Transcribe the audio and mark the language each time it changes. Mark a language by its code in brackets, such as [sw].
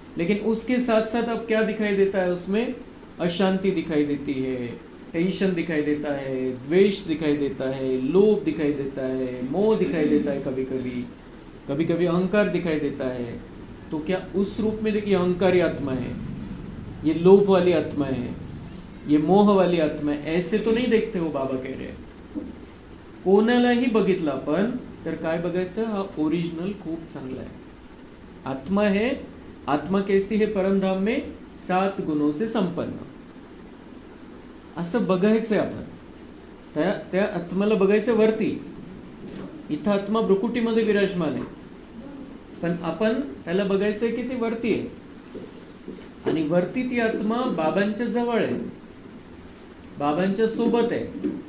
[hi] लेकिन उसके साथ साथ अब क्या दिखाई देता है? उसमें अशांति दिखाई देती है, टेंशन दिखाई देता है, द्वेष दिखाई देता है, लोभ दिखाई देता है, मोह दिखाई देता है, कभी कभी अहंकार दिखाई देता है। तो क्या उस रूप में देखिए अहंकारी आत्मा है, ये लोभ वाली आत्मा है, ये मोह वाली आत्मा है, ऐसे तो नहीं देखते हो। बाबा कह रहे [mr] कोणालाही बघितलं आपण तर काय बघायचं? हा ओरिजिनल खूप चांगला [hi] है, आत्मा है। आत्मा कैसी है? परमधाम में 7 गुणों से संपन्न, [mr] असं बघायचंय आपण। त्या आत्म्याला बघायचं वरती, इथं आत्मा भ्रुकुटीमध्ये विराजमान आहे, पण आपण त्याला बघायचंय की ती वरती आहे, आणि वरती ती आत्मा बाबांच्या जवळ आहे, बाबांच्या सोबत आहे.